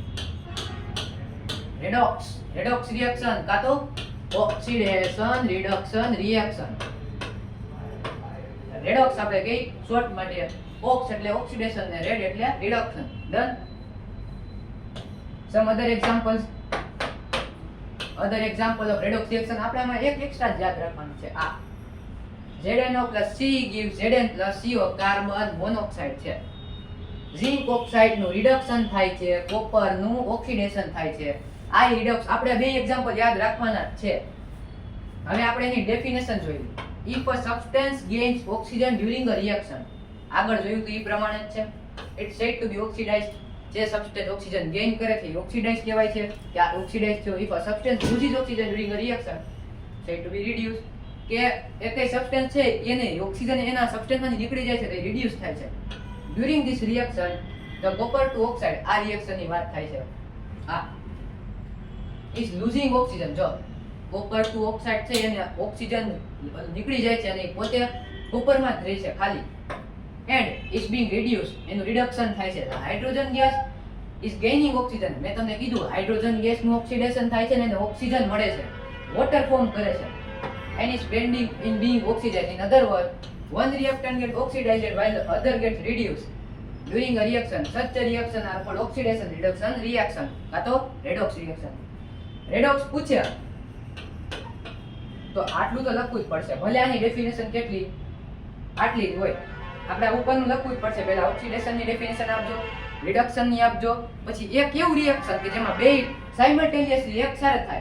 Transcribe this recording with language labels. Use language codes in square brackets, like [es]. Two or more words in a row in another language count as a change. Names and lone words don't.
[en] redox reaction [gu] કાં તો [en] oxidation reduction reaction. [gu] રેડોક્સ આપણે કઈ શોર્ટ માટે ઓક્સ એટલે ઓક્સિડેશન ને રેડ એટલે રિડક્શન. [en] Done. Some other examples of redox reaction [gu] આપણામાં એક એક્સ્ટ્રા યાદ રાખવાનું છે. [en] આ ZnO + C gives Zn + CO carbon monoxide છે. zinc oxide [gu] નું રિડક્શન થાય છે, કોપર નું ઓક્સિડેશન થાય છે. આ રિડક્સ આપણે બે એક્ઝામ્પલ યાદ રાખવાના છે. હવે આપણે એની ડેફિનેશન જોઈએ. [en] If a substance gains oxygen during a reaction, [gu] આગળ જોયું તો એ પ્રમાણે જ છે. [en] It's said to be oxidized. [gu] જે સબસ્ટન્સ [en] oxygen gain [gu] કરે છે એ ઓક્સિડાઇઝ કહેવાય છે કે આ ઓક્સિડાઇઝ થયો. [en] If a substance loses oxygen during a reaction, said to be reduced. [gu] કે એક સબસ્ટન્સ છે એને ઓક્સિજન એના સબસ્ટન્સમાંથી નીકળી જાય છે તો રિડ્યુસ થાય છે. [en] During this reaction, the copper to oxide, [gu] આ રિએક્શનની વાત થાય છે. [en] આ is losing oxygen. [gu] જો [en] copper to oxide [gu] છે એને ઓક્સિજન નીકળી જાય છે અને પોતે કોપરમાં જ રહે છે ખાલી. [en] And is being reduced, [gu] એનું રિડક્શન થાય છે. [en] hydrogen gas is gaining oxygen. [gu] મેં તમને કીધું હાઇડ્રોજન ગેસનું ઓક્સિડેશન થાય છે ને એને ઓક્સિજન મળે છે, [en] water form [gu] કરે છે. [en] And is pending in being oxidized. In other words, one reactant gets oxidized while the other gets reduced during a reaction. Such a reaction are called oxidation reduction reaction [gu] કાં તો [en] redox reaction. [gu] redox પૂછે તો આટલું તો લખવું જ પડશે. ભલે આની ડેફિનેશન કેટલી આટલી જ હોય. આપણે ઉપરનું લખવું જ પડશે. પહેલા ઓક્સિડેશનની ડેફિનેશન આપજો, રિડક્શનની આપજો, પછી એક એવું રિએક્શન કે જેમાં બે સાયમલ્ટેનિયસલી એક સાથે થાય.